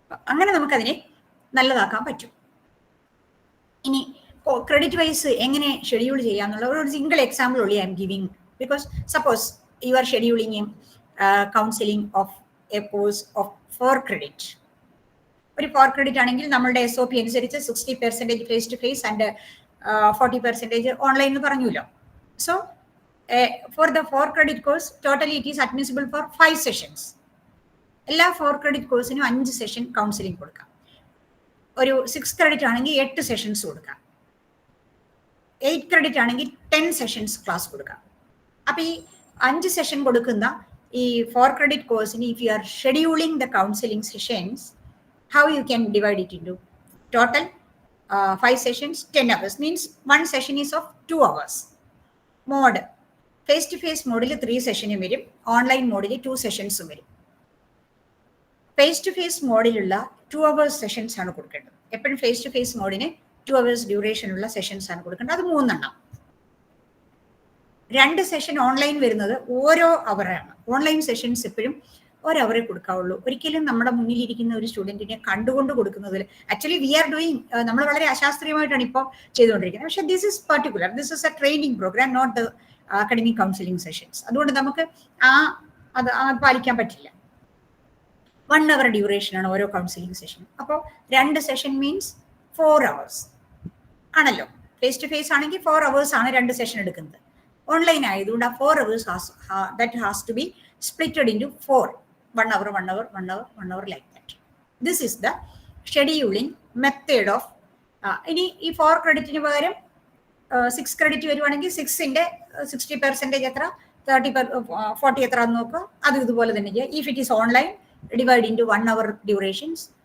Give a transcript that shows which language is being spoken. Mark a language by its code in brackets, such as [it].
[ml] അങ്ങനെ നമുക്കതിനെ നല്ലതാക്കാൻ പറ്റും. ഇനി ക്രെഡിറ്റ് വൈസ് എങ്ങനെ ഷെഡ്യൂൾ ചെയ്യാന്നുള്ള ഒരു സിംഗിൾ എക്സാമ്പിൾ [en] Only I am giving. Because suppose you are scheduling counselling of a course of 4 credit. [ml] ഒരു 4 credit ആണെങ്കിൽ നമ്മളുടെ SOP അനുസരിച്ച് 60% face to face and 40% online എന്ന് പറഞ്ഞല്ലോ. [en] So for the 4 credit course, totally it is admissible for 5 sessions. [ml] എല്ലാ 4 credit കോഴ്സിനും 5 session counselling കൊടുക്കാം. ഒരു 6 credit ആണെങ്കിൽ 8 സെഷൻസ് കൊടുക്കാം. 8 credit ആണെങ്കിൽ 10 സെഷൻസ് ക്ലാസ് കൊടുക്കാം. അപ്പൊ ഈ 5 സെഷൻ കൊടുക്കുന്ന ഈ 4 credit കോഴ്സിന് [en] If you are scheduling the counselling sessions, how you can divide it into total 5 sessions, 10 hours means 1 session is of 2 hours. [ml] Mode face to face മോഡിൽ 3 സെഷനും വരും, ഓൺലൈൻ മോഡിൽ 2 സെഷൻസും വരും. Face to face മോഡിലുള്ള 2 hours sessions ആണ് കൊടുക്കേണ്ടത്. എപ്പോഴും face to face മോഡിന് 2 hours duration ഉള്ള sessions ആണ് കൊടുക്കേണ്ടത്. അത് 3 എണ്ണം. 2 സെഷൻ ഓൺലൈൻ വരുന്നത് ഓരോ അവറാണ്. ഓൺലൈൻ സെഷൻസ് എപ്പോഴും 1 hour കൊടുക്കാവുള്ളൂ. ഒരിക്കലും നമ്മുടെ മുന്നിലിരിക്കുന്ന ഒരു സ്റ്റുഡന്റിനെ കണ്ടുകൊണ്ട് കൊടുക്കുന്നതിൽ [en] actually we are doing, [ml] നമ്മൾ വളരെ അശാസ്ത്രീയമായിട്ടാണ് ഇപ്പോൾ ചെയ്തുകൊണ്ടിരിക്കുന്നത്. പക്ഷേ [en] This is particular, this is a training programme, not the academic counselling sessions. [ml] അതുകൊണ്ട് നമുക്ക് അത് പാലിക്കാൻ പറ്റില്ല. 1 hour ഡ്യൂറേഷൻ ആണ് ഓരോ കൗൺസിലിംഗ് സെഷനും. അപ്പോൾ 2 സെഷൻ മീൻസ് 4 hours ആണല്ലോ. ഫേസ് ടു ഫേസ് ആണെങ്കിൽ 4 hours ആണ് 2 സെഷൻ എടുക്കുന്നത്. ഓൺലൈൻ ആയതുകൊണ്ട് ആ 4 hours [en] That has to be splitted into 4. 1 hour, 1 hour, 1 hour, 1 hour like that. This is the scheduling method of [ml] ഇനി ഈ 4 creditന് പകരം 6 credit വരുവാണെങ്കിൽ 6ന്റെ 60% എത്ര, 40 എത്ര എന്ന് നോക്കുക. അത് ഇതുപോലെ തന്നെ ചെയ്യുക. [en] if it is online, divide into 1 hour durations,